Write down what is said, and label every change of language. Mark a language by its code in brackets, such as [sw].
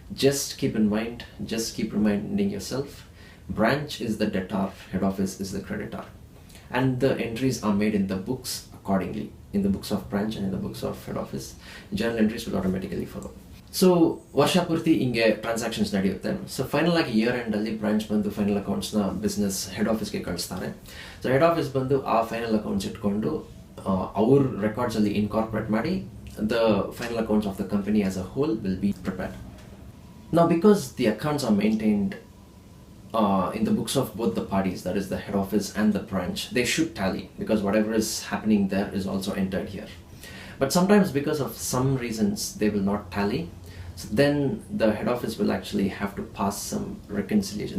[en] Just keep in mind, just keep reminding yourself, branch is the debtor, head office is the creditor, and the entries are made in the books accordingly, in the books of branch and in the books of head office. Journal entries will automatically follow. [kn] So ವರ್ಷ ಪೂರ್ತಿ ಹಿಂಗೆ transactions ನಡೆಯುತ್ತೆ. So final ಆಗಿ year ಎಂಡಲ್ಲಿ branch ಬಂದು final ಅಕೌಂಟ್ಸ್ನ business head ಆಫೀಸ್ಗೆ ಕಳಿಸ್ತಾರೆ. So head office ಬಂದು ಆ ಫೈನಲ್ ಅಕೌಂಟ್ಸ್ ಇಟ್ಕೊಂಡು ಅವ್ರ ರೆಕಾರ್ಡ್ಸಲ್ಲಿ ಇನ್ಕಾರ್ಪೊರೇಟ್ ಮಾಡಿ [en] The final accounts of the company as a whole will be prepared. Now because the accounts are maintained in the books of both the parties, that is the head office and the branch, they should tally because whatever is happening there is also entered here. But sometimes because of some reasons they will not tally. So then the head office will actually have to pass some reconciliation.